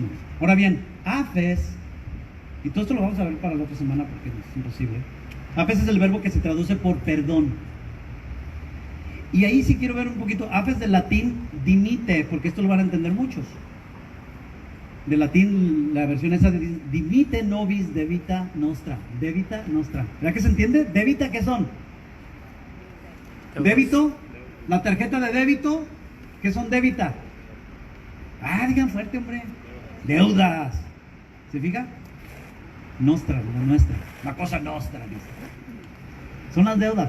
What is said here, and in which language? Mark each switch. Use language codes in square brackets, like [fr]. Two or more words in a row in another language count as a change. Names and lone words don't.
[es] Ahora bien, afes, y todo esto lo vamos a ver para la otra semana porque es imposible. Afes es el verbo que se traduce por perdón. Y ahí sí quiero ver un poquito, afes del latín dimite, porque esto lo van a entender muchos. Del latín, la versión esa de [la] dimite nobis debita nostra. Debita nostra. [es] ¿Verdad que se entiende? ¿Debita qué son? Débito, la tarjeta de débito, ¿qué son débita? Ah, digan fuerte, hombre. Deudas. ¿Se fija? Nostra, la nuestra. La [it] cosa nostra. [es] Son las deudas.